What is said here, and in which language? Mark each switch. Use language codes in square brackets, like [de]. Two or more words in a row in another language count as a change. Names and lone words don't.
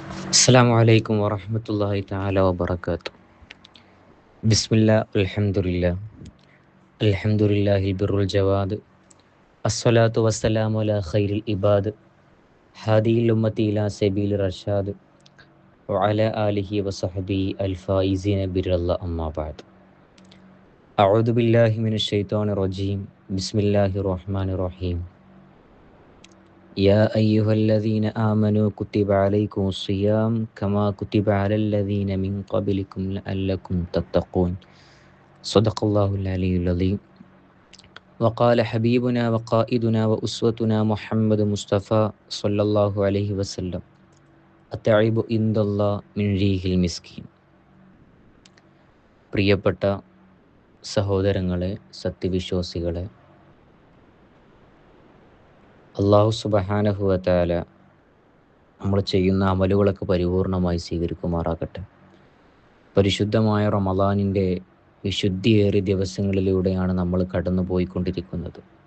[ar] السلام عليكم ورحمة الله تعالى وبركاته. بسم الله الحمد لله البر الجواد والصلاة والسلام على خير العباد هادي الأمة إلى سبيل الرشاد وعلى آله وصحبه الفائزين بالرضا أما بعد. أعوذ بالله من الشيطان الرجيم. بسم الله الرحمن الرحيم. يا أيها الذين آمنوا كتب عليكم الصيام كما كتب على الذين من قبلكم لعلكم تتقون. صدق الله العلي العظيم. وقال حبيبنا وقائدنا وأسوتنا محمد مصطفى صلى الله عليه وسلم التعب عند الله من ريح المسكين. [ml] പ്രിയപ്പെട്ട സഹോദരങ്ങളെ, സത്യവിശ്വാസികളെ, [ar] الله سبحانه وتعالى [ml] നമ്മൾ ചെയ്യുന്ന അമലുകളൊക്കെ പരിപൂർണമായി സ്വീകരിക്കുമാറാകട്ടെ. പരിശുദ്ധമായ റമളാനിൻ്റെ വിശുദ്ധിയേറിയ ദിവസങ്ങളിലൂടെയാണ് നമ്മൾ കടന്നു പോയിക്കൊണ്ടിരിക്കുന്നത്.